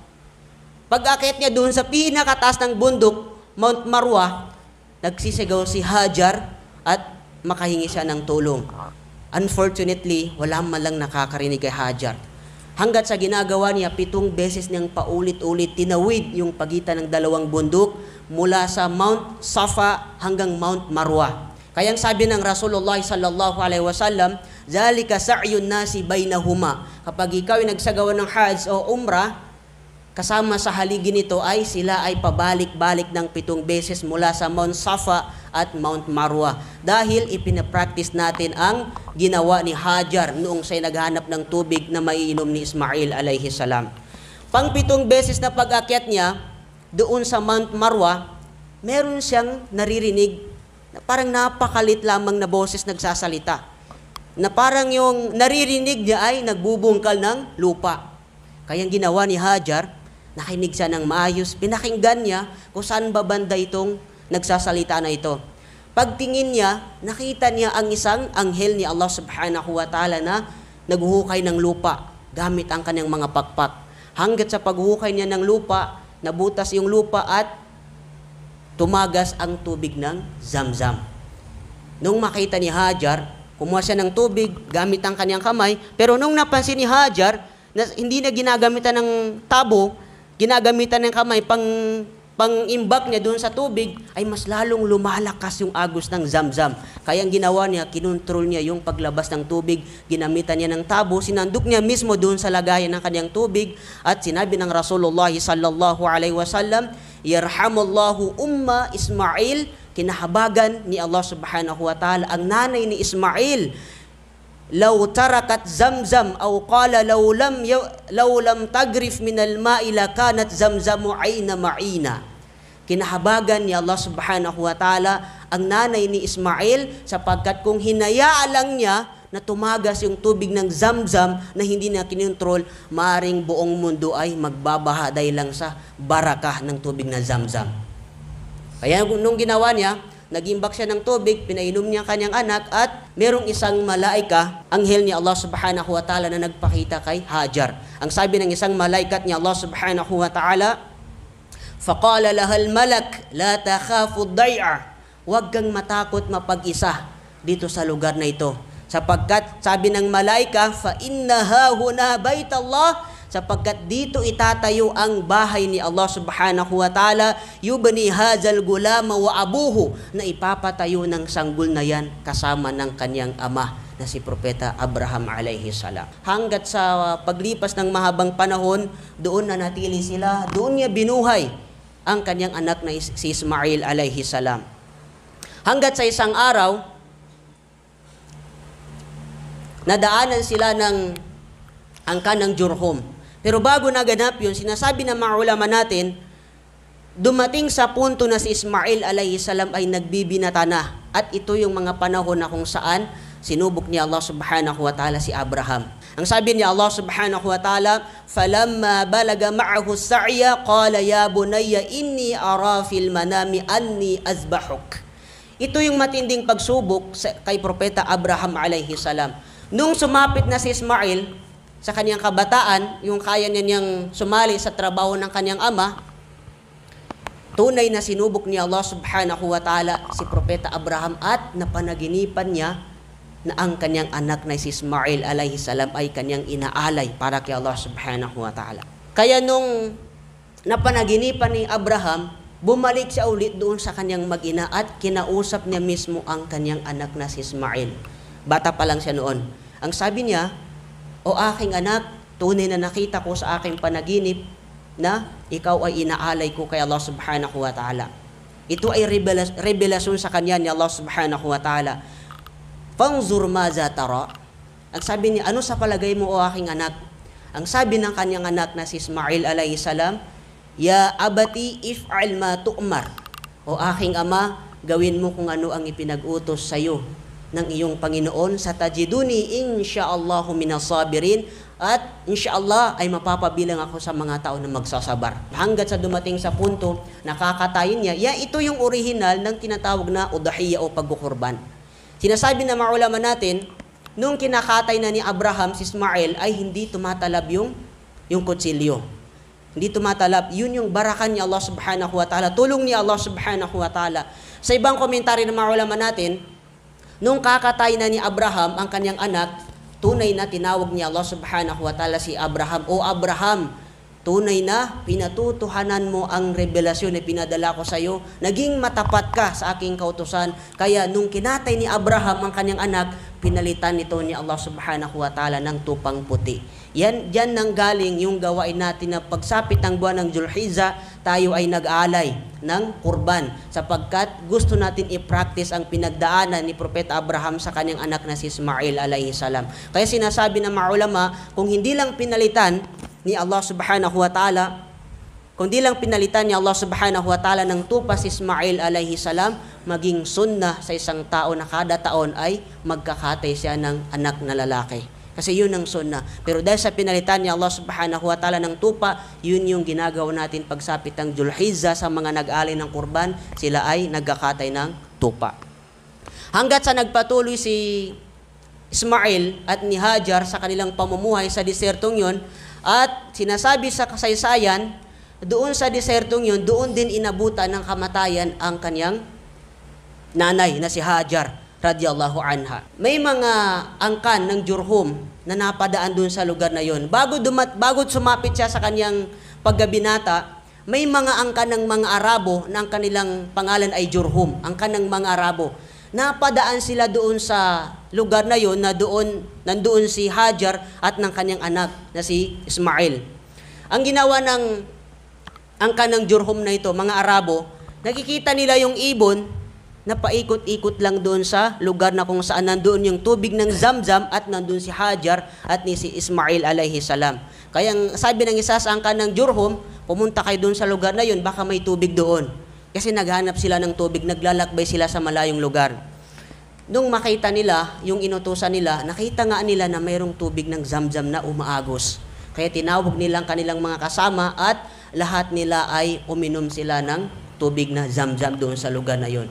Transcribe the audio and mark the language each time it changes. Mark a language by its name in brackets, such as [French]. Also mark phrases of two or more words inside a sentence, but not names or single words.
[Filipino] Pag-akit niya doon sa pinakataas ng bundok, Mount Marwa, nagsisigaw si Hajar at makahingi siya ng tulong. Unfortunately, wala man lang nakakarinig kay Hajar. Hanggat sa ginagawa niya, 7 beses niyang paulit-ulit tinawid yung pagitan ng dalawang bundok mula sa Mount Safa hanggang Mount Marwa. Kaya ang sabi ng [Arabic] Rasulullah صلى الله عليه وسلم ذلك سعي الناس بينهما." [Filipino] Kapag ikaw ay nagsagawa ng Hajj o Umrah, kasama sa haligi nito ay sila ay pabalik-balik ng 7 beses mula sa Mount Safa at Mount Marwa. Dahil ipinapractice natin ang ginawa ni Hajar noong siya'y naghanap ng tubig na maiinom ni Ismail [Arabic] عليه السلام. [Filipino] Pang 7 beses na pag-akyat niya doon sa Mount Marwa, meron siyang naririnig na parang napakalit lamang na boses nagsasalita. Na parang yung naririnig niya ay nagbubungkal ng lupa. Kaya ang ginawa ni Hajar, nakinig siya ng maayos, pinakinggan niya kung saan ba banda itong nagsasalita na ito. Pagtingin niya, nakita niya ang isang anghel ni Allah [Arabic] سبحانه وتعالى [Filipino] na naghuhukay ng lupa gamit ang kanyang mga pakpak. Hanggat sa paghuhukay niya ng lupa, nabutas yung lupa at tumagas ang tubig ng Zamzam. Nung makita ni Hajar, kumuha siya ng tubig gamit ang kanyang kamay, pero nung napansin ni Hajar na hindi na ginagamitan ng tabo, ginagamitan ng kamay pang-imbak niya doon sa tubig, ay mas lalong lumalakas yung agos ng Zamzam. Kaya ang ginawa niya, kinontrol niya yung paglabas ng tubig, ginamitan niya ng tabo, sinandok niya mismo doon sa lagayan ng kanyang tubig, at sinabi ng Rasulullah [Arabic] صلى الله عليه وسلم, "يرحم الله أم إسماعيل," [Filipino] kinahabagan ni Allah [Arabic] سبحانه وتعالى [Filipino] ang nanay ni Ismail. [Arabic] "لو تركت زمزم أو قال لو لم تغرف من الماء لكانت زمزم عينا معينا." [Filipino] Kinahabagan ni Allah [Arabic] سبحانه وتعالى [Filipino] ang nanay ni Ismail sapagkat kung hinayaan lang niya na tumagas yung tubig ng Zamzam na hindi na kinontrol, maaring buong mundo ay magbabaha dahil lang sa barakah ng tubig na Zamzam. Kaya nung ginawa niya, nagimbak siya ng tubig, pinainom niya ang kanyang anak, at merong isang malaika, anghel ni Allah [Arabic] سبحانه وتعالى, [Filipino] na nagpakita kay Hajar. Ang sabi ng isang malaikat ni [Arabic] Allah سبحانه وتعالى فقال لها الملك لا تخافوا الضيعة." [Filipino] Huwag kang matakot mapag-isa dito sa lugar na ito. Sapagkat sabi ng malaika, [Arabic] "فإنها هنا بيت الله," [Filipino] sapagkat dito itatayo ang bahay ni [Arabic] Allah سبحانه وتعالى يبني هذا الغلام وأبوه," [Filipino] na ipapatayo ng sanggol na yan kasama ng kanyang ama na si Propeta Abraham [Arabic] عليه السلام. [Filipino] Hanggat sa paglipas ng mahabang panahon, doon na natili sila, doon niya binuhay ang kanyang anak na si Ismail [Arabic] عليه السلام. [Filipino] Hanggat sa isang araw, nadaanan sila ng angkan ng Jurhum. Pero bago naganap yun, sinasabi ng mga ulama natin, dumating sa punto na si Ismail [Arabic] عليه السلام [Filipino] ay nagbibinata na. At ito yung mga panahon na kung saan sinubok ni Allah [Arabic] سبحانه وتعالى [Filipino] si Abraham. Ang sabi ni [Arabic] Allah سبحانه وتعالى فلما بلغ معه السعي قال يا بني إني أرى في المنام أني أذبحك." [Filipino] Ito yung matinding pagsubok kay Propeta Abraham [Arabic] عليه السلام. [Filipino] Nung sumapit na si Ismail sa kanyang kabataan, yung kaya niyang sumali sa trabaho ng kanyang ama, tunay na sinubok ni Allah [Arabic] سبحانه وتعالى [Filipino] si Propeta Abraham at napanaginipan niya na ang kanyang anak na si Ismail [Arabic] عليه السلام [Filipino] ay kanyang inaalay para kay Allah [Arabic] سبحانه وتعالى. [Filipino] Kaya nung napanaginipan ni Abraham, bumalik siya ulit doon sa kanyang mag-ina at kinausap niya mismo ang kanyang anak na si Ismail. Bata pa lang siya noon. Ang sabi niya, "O aking anak, tunay na nakita ko sa aking panaginip na ikaw ay inaalay ko kay Allah [Arabic] سبحانه وتعالى." [Filipino] Ito ay revelasyon sa kanya ni Allah [Arabic] سبحانه وتعالى. "فانظر ماذا ترى." [Filipino] Ang sabi niya, "Ano sa palagay mo o aking anak?" Ang sabi ng kanyang anak na si Ismail [Arabic] عليه السلام, "يا أبت افعل ما تؤمر." [Filipino] O aking ama, gawin mo kung ano ang ipinag-utos sa iyo ng iyong Panginoon, [Arabic] ستجدني إن شاء الله من الصابرين, [Filipino] at insyaallah ay mapapabilang ako sa mga tao na magsasabar. Hanggat sa dumating sa punto nakakatayin niya, ito yung orihinal ng tinatawag na udhiyya o pagkukurban. Sinasabi ng mga ulama natin, nung kinakatay na ni Abraham si Ismail ay hindi tumatalab yung kutsilyo. Hindi tumatalab. Yun yung barakan ni Allah [Arabic] سبحانه وتعالى. [Filipino] Tulong ni Allah [Arabic] سبحانه وتعالى. [Filipino] Sa ibang komentary ng mga ulama natin, nung kakatay na ni Abraham ang kanyang anak, tunay na tinawag ni Allah [Arabic] سبحانه وتعالى [Filipino] si Abraham, "O Abraham, tunay na pinatutuhanan mo ang revelasyon na pinadala ko sa iyo. Naging matapat ka sa aking kautusan." Kaya nung kinatay ni Abraham ang kanyang anak, pinalitan nito ni Allah [Arabic] سبحانه وتعالى [Filipino] ng tupang puti. Diyan nang galing yung gawain natin na pagsapit ng buwan ng Dzulhijjah, tayo ay nag-aalay ng kurban sapagkat gusto natin i-practice ang pinagdaanan ni Propeta Abraham sa kanyang anak na si Ismail [Arabic] عليه السلام. [Filipino] Kaya sinasabi ng mga ulama, kung hindi lang pinalitan ni Allah [Arabic] سبحانه وتعالى, [Filipino] kundi lang pinalitan ni Allah [Arabic] سبحانه وتعالى [Filipino] ng tupa si Ismail [Arabic] عليه السلام, [Filipino] maging sunnah sa isang tao na kada taon ay magkakatay siya ng anak na lalaki. Kasi yun ang sunnah. Pero dahil sa pinalitan ni Allah [Arabic] سبحانه وتعالى [Filipino] ng tupa, yun yung ginagawa natin pagsapit ng Dzulhijjah sa mga nag-alay ng kurban, sila ay nagkakatay ng tupa. Hanggat sa nagpatuloy si Ismail at ni Hajar sa kanilang pamumuhay sa desertong yun, at sinasabi sa kasaysayan, doon sa desertong yun, doon din inabutan ng kamatayan ang kanyang nanay na si Hajar [Arabic] رضي الله عنها. [Filipino] May mga angkan ng Jurhum na napadaan doon sa lugar na yun. Bago sumapit siya sa kanyang paggabinata, may mga angkan ng mga Arabo na ang kanilang pangalan ay Jurhum, angkan ng mga Arabo. Napadaan sila doon sa lugar na yun na nandoon si Hajar at ng kanyang anak na si Ismail. Ang ginawa ng angkan ng Jurhum na ito, mga Arabo, nakikita nila yung ibon na paikot-ikot lang doon sa lugar na kung saan nandoon yung tubig ng Zamzam at nandoon si Hajar at ni si Ismail [Arabic] عليه السلام. [Filipino] Kaya sabi ng isa sa angkan ng Jurhum, pumunta kayo doon sa lugar na yun, baka may tubig doon. Kasi naghanap sila ng tubig, naglalakbay sila sa malayong lugar. Nung makita nila, yung inutusan nila, nakita nga nila na mayroong tubig ng Zamzam na umaagos. Kaya tinawag nilang kanilang mga kasama at lahat nila ay uminom sila ng tubig na Zamzam doon sa lugar na yon.